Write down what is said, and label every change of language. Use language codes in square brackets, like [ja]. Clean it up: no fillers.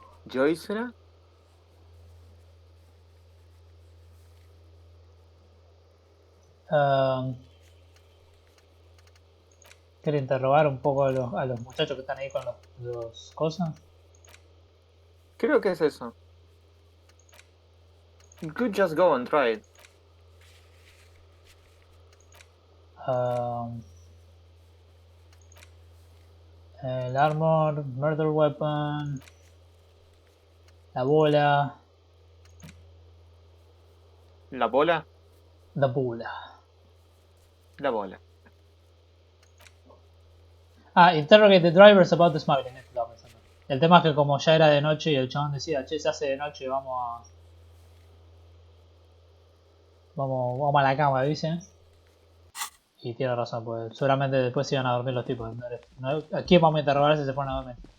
[es] ¿Joyce era? Quiero interrogar un poco a los muchachos que están ahí con los cosas. Creo que es eso. [en] You could just go and try it. [es] El armor, [en] murder weapon, [es] la bola, ¿La bola? la bola. La bola. [en] Interrogate the drivers about the smuggling. [es] Estaba pensando. El tema es que como ya era de noche y el chabón decía, che, se hace de noche, vamos a la cama, dicen. Y tiene razón, pues seguramente después se iban a dormir los tipos. ¿A quién vamos a interrogar si se ponen a dormir?